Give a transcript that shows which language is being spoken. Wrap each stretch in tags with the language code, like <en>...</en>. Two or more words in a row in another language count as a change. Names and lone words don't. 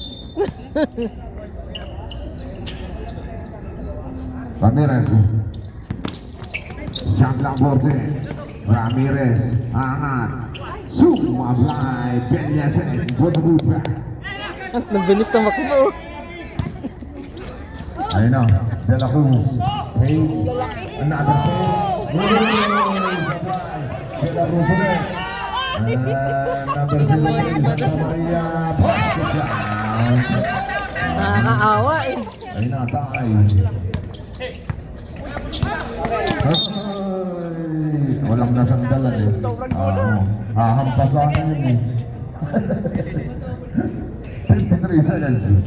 <tl>Ramirez. Shot lang borde. Ramirez. Angat. Sumablay. Benyasen. Guadalupe. Nabilis tumakbo. Ayun na. De La Cruz. Hey.</tl> <en>Another save. De La Cruz ulit.</en> <tl>Number 3. Maria.</tl> <en>Basket down.</en> <tl>Nakakaawa eh. Ayun na. Tayo. Walang nasandalan eh. Hahampasahan yun eh. 53 seconds.</tl>